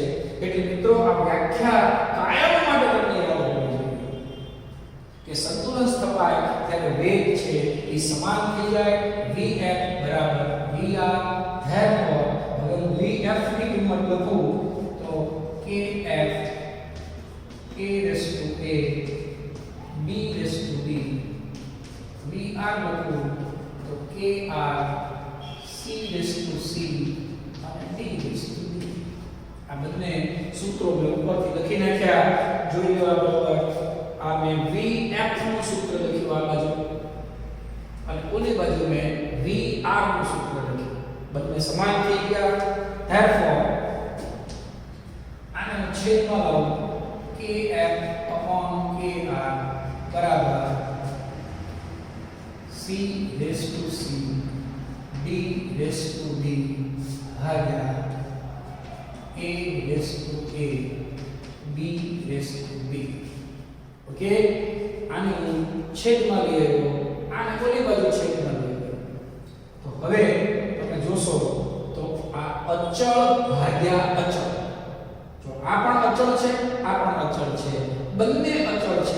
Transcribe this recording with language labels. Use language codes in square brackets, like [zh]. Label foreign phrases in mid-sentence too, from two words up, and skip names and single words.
[gu] એટલે મિત્રો આ વ્યાખ્યા કાયમ માટે તમને યાદ રાખવી જોઈએ કે સંતુલન સ્થપાય ત્યારે વેગ છે એ સમાન થઈ જાય. vf બરાબર vr. therefore હવે હું vf ની કિંમત લખું તો [en] kf a raised to a b raised to b. [gu] vr લખું તો [en] kr c raised to c [gu] અને [en] d raised to d. [gu] આ બંને સૂત્રો મેં ઉપરથી લખી નાખ્યા. જોઈ લો બરાબર. આ મેં vf નું સૂત્ર લખ્યું આ બાજુ અને ઓલી બાજુ મેં vr નું સૂત્ર લખ્યું. બંને સમાન થઈ ગયા. therefore આને છેદમાં લાવું kf kr બરાબર [en] c raised to c d raised to d [gu] ભાગ્યા [en] a raised to a b raised to b. [gu] ઓકે, આને હું છેદમાં લઈ આવ્યો, આને ઓલી બાજુ છેદમાં લઈ આવ્યો. તો હવે તમે જોશો તો આ અચળ ભાગ્યા અચળ. જો આ પણ અચળ છે, આ પણ અચળ છે, બંને અચળ છે.